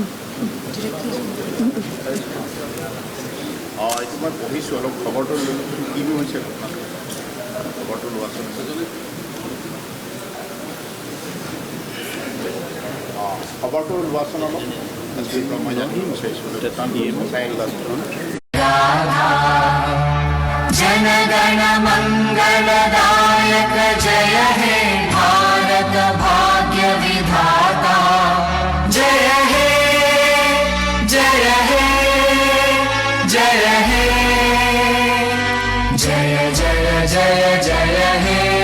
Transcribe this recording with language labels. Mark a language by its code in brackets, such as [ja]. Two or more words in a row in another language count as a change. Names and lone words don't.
[as] এইটো মই পঢ়িছোঁ অলপ খবৰটো কিনো হৈছে খবৰটো লোৱাচোন খবৰটো লোৱাচোন অলপ মই জানি বিচাৰিছোঁ চাই লোৱাচোন [bn] জনগণ মঙ্গলদায়ক জয় হে ভারত ভাগ্যবিধাতা জয় হে জয় হে জয় হে জয় জয় জয় জয় হে